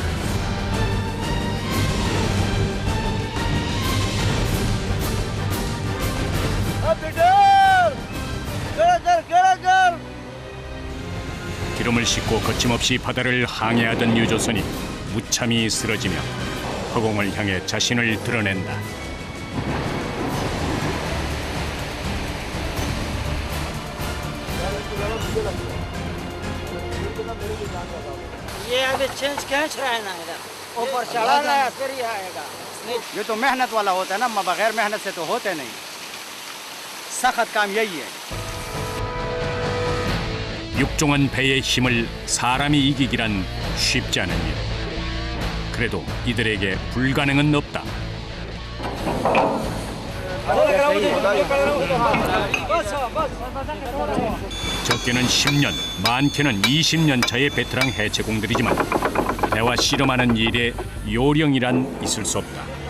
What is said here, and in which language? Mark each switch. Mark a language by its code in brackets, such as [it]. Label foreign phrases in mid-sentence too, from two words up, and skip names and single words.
[ko] 기름을 싣고 거침없이 바다를 항해하던 유조선이 무참히 쓰러지며 허공을 향해 자신을 드러낸다. [hi] ये अभी चेंज खींच रहा है ना इधर ऊपर चढ़ा है फिर ये आएगा। ये तो मेहनत वाला होता है ना, बगैर मेहनत से तो होते नहीं। सख्त काम यही है। [ko] 육종한 배의 힘을 사람이 이기기란 쉽지 않은 일. 그래도 이들에게 불가능은 없다. 적게는 10년, 많게는 20년 차의 베테랑 해체공들이지만 배와 씨름하는 일에 요령이란 있을 수 없다.